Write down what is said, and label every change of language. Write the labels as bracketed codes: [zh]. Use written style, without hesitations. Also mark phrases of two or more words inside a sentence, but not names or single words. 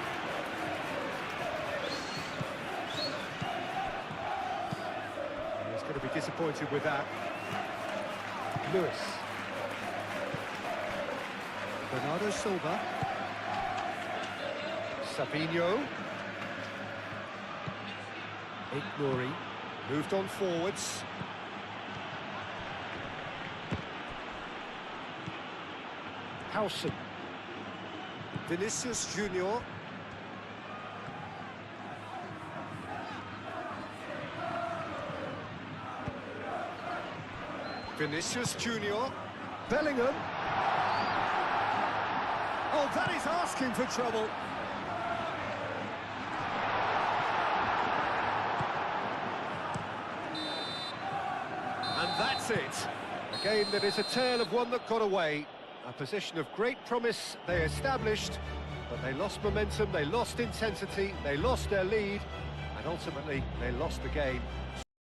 [en] He's going to be disappointed with that. Lewis. Bernardo Silva. Savinho. Nori moved on forwards. Howson. Vinicius Junior. Vinicius Junior. Bellingham. Oh, that is asking for trouble. And that's it. A game that is a tale of one that got away. A position of great promise they established, but they lost momentum, they lost intensity, they lost their lead, and ultimately they lost the game.